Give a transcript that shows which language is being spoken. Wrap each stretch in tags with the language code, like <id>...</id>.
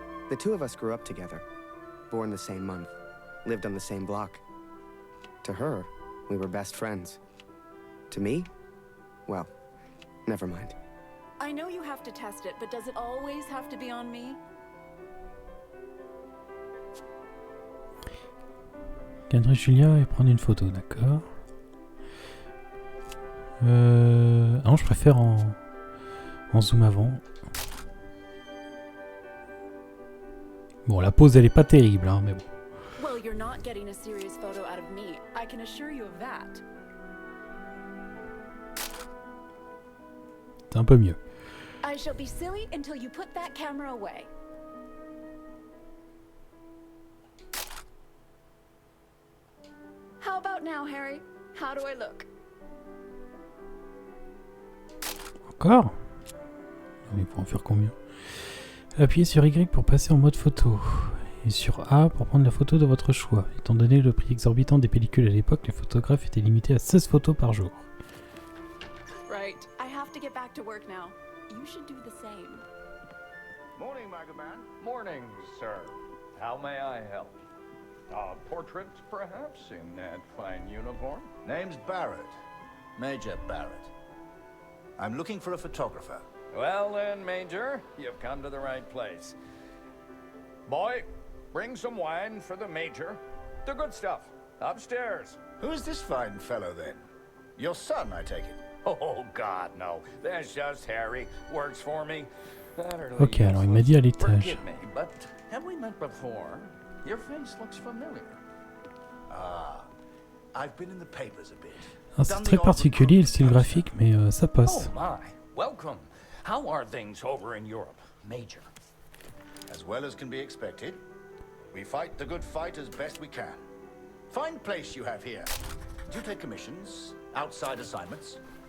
<en>The two of us grew up together, born the same month, lived on the same block. To her, we were best friends. To me, well, never mind. I know you have to test it, but does it always have to be on me?</en> <fr>Cadrer Julia et prendre une photo, d'accord. Non, je préfère en zoom avant. Bon, la pose elle est pas terrible, hein, mais bon.</fr> <en>Well, you're not getting a serious photo out of me. I can assure you of that.</en> <fr>C'est un peu mieux.</fr> <en>I shall be silly until you put that camera away. How about now, Harry? How do I look?</en> <fr>Encore? Mais pour en faire combien? Appuyez sur Y pour passer en mode photo. Et sur A pour prendre la photo de votre choix. Étant donné le prix exorbitant des pellicules à l'époque, les photographes étaient limités à 16 photos par jour.</fr> <en>Right. I have to get back to work now. You should do the same. Morning, Magaman. Morning, sir. How may I help? A portrait, perhaps, in that fine uniform? Name's Barrett. Major Barrett. I'm looking for a photographer. Well then, Major, you've come to the right place. Boy, bring some wine for the Major. The good stuff. Upstairs. Who's this fine fellow, then? Your son, I take it? Oh, God, no. That's just Harry. Works for me.</en> <fr>Ok, alors il m'a dit à l'étage.</fr> <en>Forgive me, but have we met before? Your face looks familiar. Ah, I've been in the papers a bit.</en> <fr>C'est très particulier le style graphique, mais ça passe.</fr> <en>Oh my, welcome. How are things over in Europe, Major? As well as can be expected. We fight the good fight as best we can. Fine place you have here. Do you take commissions? Outside assignments?</en>